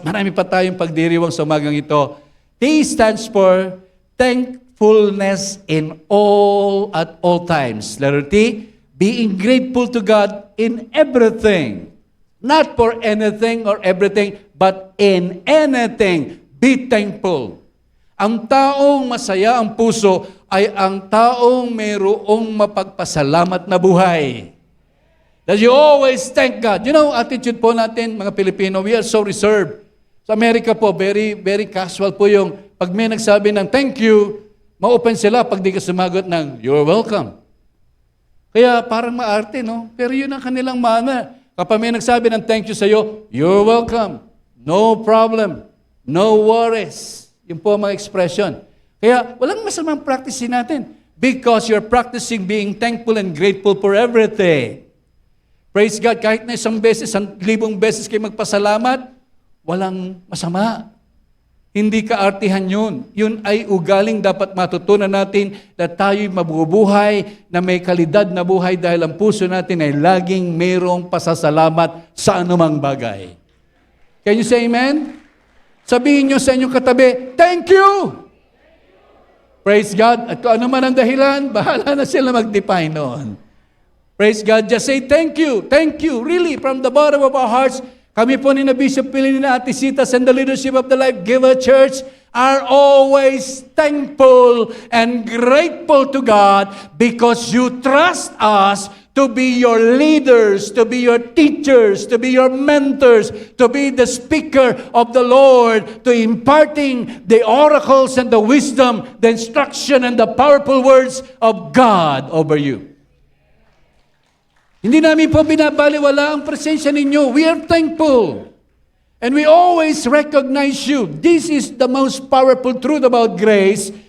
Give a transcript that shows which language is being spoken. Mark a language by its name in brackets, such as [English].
[Filipino] Marami pa tayong pagdiriwang sa umagang ito. [English] T stands for thankfulness in all at all times. Letter T, being grateful to God in everything. Not for anything or everything, but in anything. Be thankful. [Filipino] Ang taong masaya ang puso ay ang taong mayroong mapagpasalamat na buhay. [English] That you always thank God. You know, [Filipino] attitude po natin, mga Pilipino, [English] we are so reserved. [Filipino] Sa Amerika po, [English] very, very casual [Filipino] po yung pag may nagsabi ng thank you, ma-open sila pag di ka sumagot ng [English] you're welcome. [Filipino] Kaya parang maarte, no? Pero yun ang kanilang mana. Kapag may nagsabi ng thank you sa'yo, [English] you're welcome. No problem. No worries. [Filipino] Yun po ang mga expression. Kaya walang masamang practicein natin [English] because you're practicing being thankful and grateful for everything. Praise God, [Filipino] kahit na 1,000 beses, 1,000 beses kayo magpasalamat, walang masama. Hindi kaartihan yun. Yun ay ugaling dapat matutunan natin na tayo'y mabubuhay na may kalidad na buhay dahil ang puso natin ay laging mayroong pasasalamat sa anumang bagay. [English] Can you say amen? [Filipino] Sabihin nyo sa inyong katabi, [English] thank you! Praise God. [Filipino] At kung ano man ang dahilan, bahala na sila mag-define noon. [English] Praise God. Just say thank you. Thank you. Really, from the bottom of our hearts, [Filipino] kami po ni na Bishop Pilina at Isitas [English] and the leadership of the Life Giver Church are always thankful and grateful to God because you trust us to be your leaders, to be your teachers, to be your mentors, to be the speaker of the Lord, to imparting the oracles and the wisdom, the instruction and the powerful words of God over you. [Filipino] Hindi namin po binabaliwala ang presensya ninyo. [English] We are thankful. And we always recognize you. This is the most powerful truth about grace.